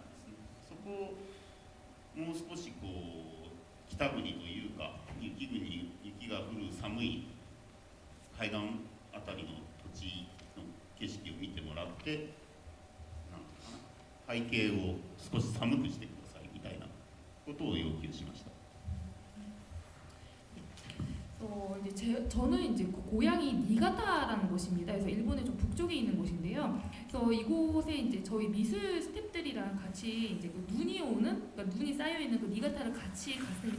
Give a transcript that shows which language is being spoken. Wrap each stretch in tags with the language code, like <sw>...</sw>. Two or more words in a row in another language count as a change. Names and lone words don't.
<ja>そこをもう少しこう北国というか雪が降る寒い海岸あたりの土地の景色を見てもらって、背景を少し寒くしてくださいみたいなことを要求しました。</ja> <ko>저는 이제 그 고향이 니가타라는 곳입니다. 그래서 일본의 좀 북쪽에 있는 곳인데요. 그래서 이곳에 이제 저희 미술 스태프들이랑 같이 이제 그 눈이 그러니까 눈이 쌓여 있는 그 니가타를 같이 갔습니다.</ko>